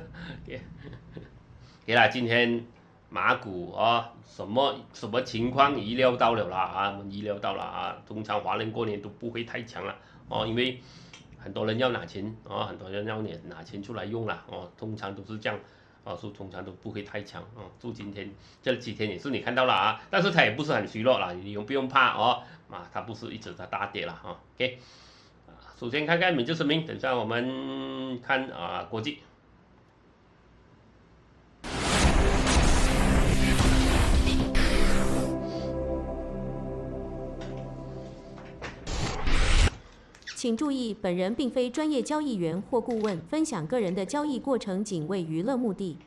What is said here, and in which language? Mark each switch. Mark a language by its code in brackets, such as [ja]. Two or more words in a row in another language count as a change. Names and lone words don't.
[zh] 給啦，今天馬股什麼情況預料到了啦我們預料到了通常華人過年都不會太強了因為很多人要拿錢很多人要拿錢出來用了通常都是這樣所以通常都不會太強就今天這幾天也是你看到了但是它也不是很虛弱了，你不用怕它不是一直在大跌了OK， 首先看看美國聲明，等下我們看國際。請注意，本人並非專業交易員或顧問，分享個人的交易過程僅為娛樂目的。